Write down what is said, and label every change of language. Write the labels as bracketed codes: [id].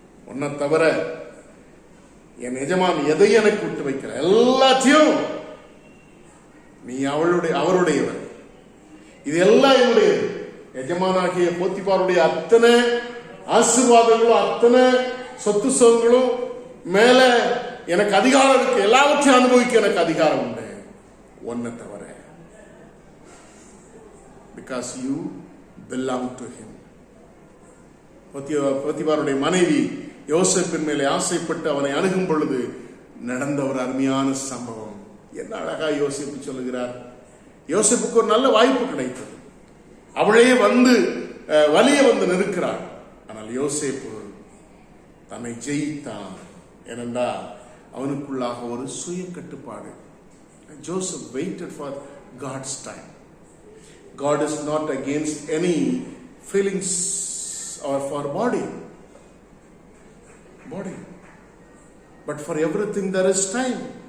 [ta] உன்னை தவிர என் எஜமான் எதை எனக்கு விட்டு வைக்கிற, எல்லாத்தையும் நீ அவருடையவர், இது எல்லாம் என்னுடையது. எஜமானாகிய போத்திபாருடைய அத்தனை ஆசீர்வாதங்களும் அத்தனை சொத்து சுகங்களும் மேல எனக்கு அதிகாரம் இருக்கு, எல்லாவற்றையும் அனுபவிக்க எனக்கு அதிகாரம் உண்டு, ஒன்னை தவிர. [en] Because you belong to him. [ta] போத்திபாருடைய மனைவி யோசேப்பின் மேலே ஆசைப்பட்டு அவனை அணுகும் பொழுது நடந்த ஒரு அருமையான சம்பவம். என்ன அழகா யோசேப்பு சொல்லுகிறார். யோசேப்புக்கு ஒரு நல்ல வாய்ப்பு கிடைத்தது. அவளே வலிய வந்து நிற்கிறாள். ஆனால் யோசேப்பு தன்னை ஜெயித்தான். ஏனென்றால் அவனுக்குள்ளாக ஒரு சுய கட்டுப்பாடு. [en] Joseph waited for God's time. God is not against any feelings or for body, but for everything there is time.